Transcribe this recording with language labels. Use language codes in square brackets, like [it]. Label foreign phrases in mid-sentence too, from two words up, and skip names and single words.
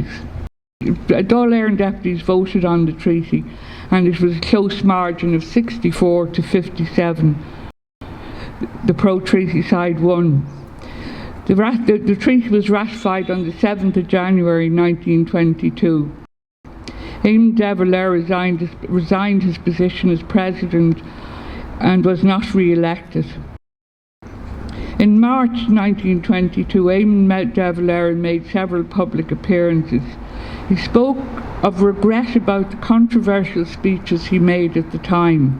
[en] Dáil Éireann deputies voted on the treaty, and it was a close margin of 64 to 57. The pro-treaty side won. The treaty was ratified on the 7th of January 1922. Eamon de Valera resigned his position as president and was not re-elected. In March 1922, Eamon de Valera made several public appearances. He spoke of regret about the controversial speeches he made at the time.